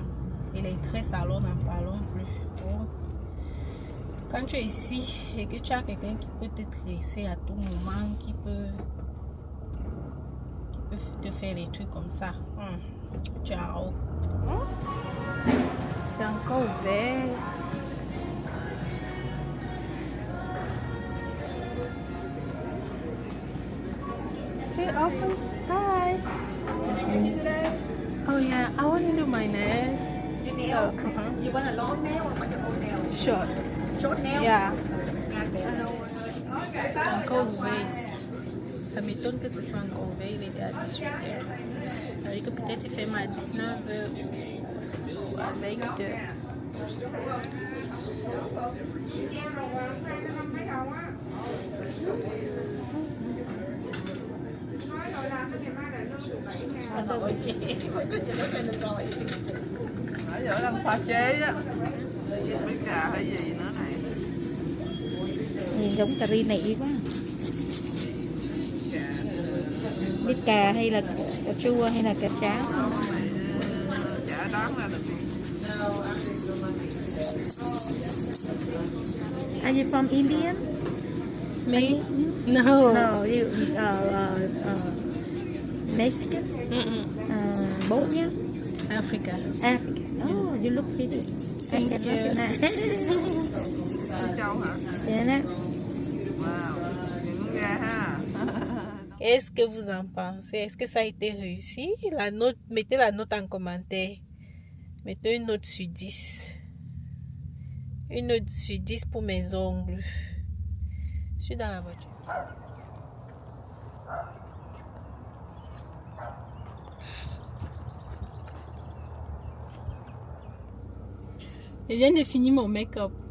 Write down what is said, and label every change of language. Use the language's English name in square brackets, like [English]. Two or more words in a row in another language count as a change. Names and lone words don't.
[French] Et les traits salon, n'en parlons plus. Donc, quand tu es ici et que tu as quelqu'un qui peut te tresser à tout moment, qui peut te faire des trucs comme ça, ciao. C'est encore ouvert. [English] Still open? Hi. Oh yeah, I want to do my nails. Your nail? You want a long nail or like an old nail? Short. Short nail? Yeah. Okay. [French] Encore ouvert ici. Ça m'étonne que ce soit encore ouvert, il est à 18h. Alors que peut-être il ferme à 19h ou à 20h. [Vietnamese] Nãy giờ đang pha chế á, với gà hay gì nữa này. Nhìn giống cà ri nị quá. Biết cà hay là cà chua hay là cà cháo? Chả đoán ra được. [English] Are you from India? Me? No. No, you Mexican? Both nhá. Africa. Africa. Oh, you look pretty. Thank you. [Vietnamese] Châu hả? [English] Yeah, nè. [Vietnamese] Wow, những gà ha. [French] Qu'est-ce que vous en pensez? Est-ce que ça a été réussi? La note, mettez la note en commentaire. Mettez une note sur 10. Une note sur 10 pour mes ongles. Je suis dans la voiture. Je viens de finir mon make-up.